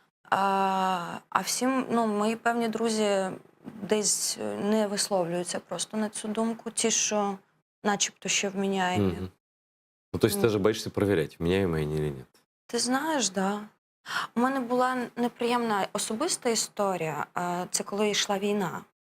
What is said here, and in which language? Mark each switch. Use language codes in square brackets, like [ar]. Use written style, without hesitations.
[uk] А всім, ну, мої певні друзі десь не висловлюються просто на цю думку. Ті, що начебто ще вміняємі. Мгм. [ru] Ну, то есть ты же боишься проверять, меняемые они или нет. [uk] Ти знаєш, да. У мене була неприємна особиста історія. Це коли йшла війна.